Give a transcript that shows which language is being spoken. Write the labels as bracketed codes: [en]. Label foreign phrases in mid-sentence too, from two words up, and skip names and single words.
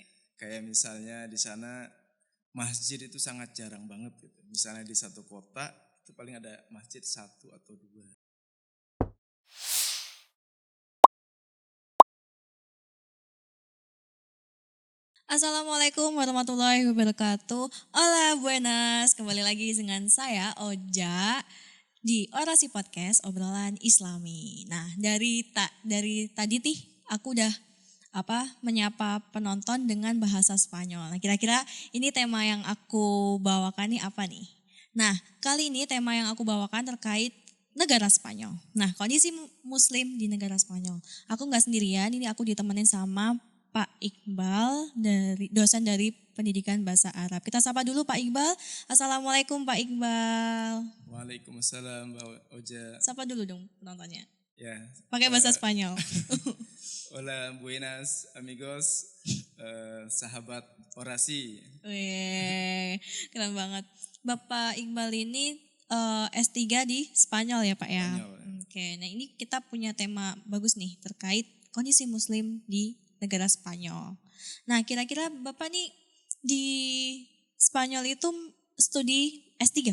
[id] Kayak misalnya di sana masjid itu sangat jarang banget gitu. Misalnya di satu kota itu paling ada masjid satu atau dua. [ar] السلام عليكم ورحمة الله وبركاته. [es] Hola, buenas. [id] Kembali lagi dengan saya Oja di Orasi Podcast Obrolan Islami. Nah, dari tadi nih aku udah menyapa penonton dengan bahasa Spanyol. Nah, kira-kira ini tema yang aku bawakan nih apa nih? Nah, kali ini tema yang aku bawakan terkait negara Spanyol. Nah, kondisi Muslim di negara Spanyol. Aku nggak sendirian, ini aku ditemenin sama Pak Iqbal dari dosen dari Pendidikan Bahasa Arab. Kita sapa dulu Pak Iqbal. Assalamualaikum Pak Iqbal. Waalaikumsalam Mbak Oja. Sapa dulu dong penontonnya. Ya, Pakai bahasa eh, Spanyol. [es] hola, buenas amigos, [id] sahabat orasi. Wih, keren banget. Bapak Iqbal ini S3 di Spanyol ya Pak ya. Spanyol. Ya. Oke, nah ini kita punya tema bagus nih terkait kondisi Muslim di negara Spanyol. Nah kira-kira Bapak nih di Spanyol itu studi S3?